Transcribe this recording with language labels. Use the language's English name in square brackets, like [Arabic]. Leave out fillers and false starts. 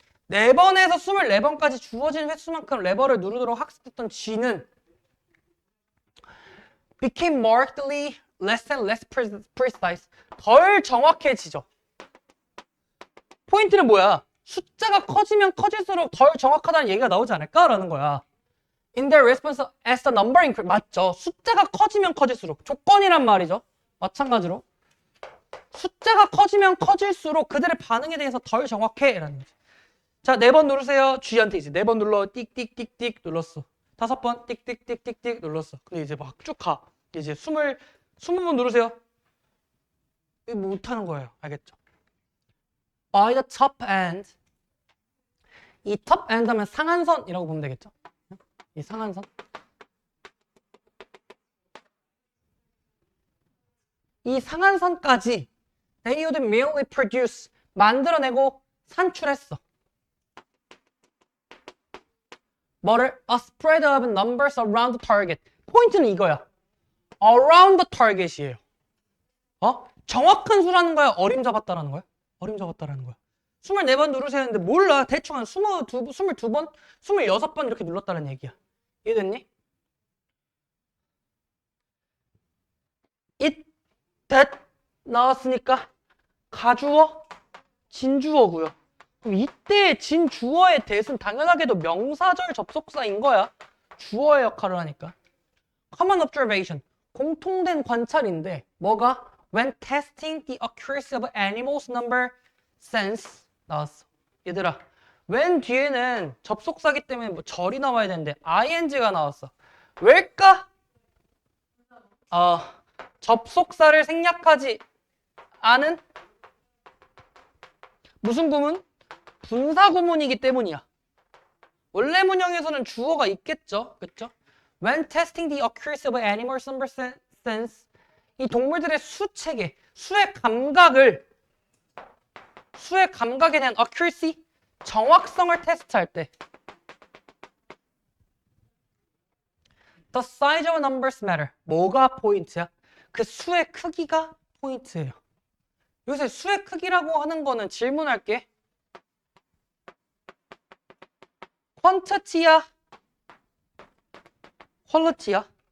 [Korean] 4번에서 24번까지 주어진 횟수만큼 레버를 누르도록 학습했던 쥐는 [English] became markedly less and less precise. [Korean] 덜 정확해지죠. 포인트는 뭐야? 숫자가 커지면 커질수록 덜 정확하다는 얘기가 나오지 않을까라는 거야. [English] In their response as the number increase. [Korean] 맞죠. 숫자가 커지면 커질수록. 조건이란 말이죠. 마찬가지로. 숫자가 커지면 커질수록 그들의 반응에 대해서 덜 정확해. 라는 거지. 자, 4번 누르세요. G한테 이제 4번 눌러. 띡띡띡띡 눌렀어. 5번 띡띡띡띡띡 눌렀어. 근데 이제 막 쭉 가. 이제 20번 누르세요. 이거 못하는 거예요. 알겠죠? [English] By the top end. [Korean] 이 top end 하면 상한선이라고 보면 되겠죠? 이 상한선. 이 상한선까지 [English] they would merely produce [Korean] 만들어내고 산출했어. 뭐를? [English] A spread of numbers around the target. [Korean] 포인트는 이거야. [English] around the target이에요. [Korean] 정확한 수라는 거야? 어림잡았다라는 거야? 어림잡았다라는 거야. 24번 누르세요 했는데 몰라. 대충 한 22번? 26번 이렇게 눌렀다는 얘기야. 이해됐니? it, that 나왔으니까 가주어, 진주어고요. 그럼 이때 진주어의 that은 당연하게도 명사절 접속사인 거야. 주어의 역할을 하니까. common observation, 공통된 관찰인데 뭐가? [English] When testing the accuracy of animals number sense 나왔어. [Korean] 얘들아, when 뒤에는 접속사기 때문에 뭐 절이 나와야 되는데 ing가 나왔어. 왜일까? 접속사를 생략하지 않은 무슨 구문? 분사 구문이기 때문이야. 원래 문형에서는 주어가 있겠죠. 그렇죠? [English] When testing the accuracy of animals number sense [Korean] 이 동물들의 수체계, 수의 감각에 대한 [English] accuracy, [Korean] 정확성을 테스트할 때 [English] The size of numbers matter. [Korean] 뭐가 포인트야? 그 수의 크기가 포인트예요. 요새 수의 크기라고 하는 거는 질문할게. quantity야? quality야?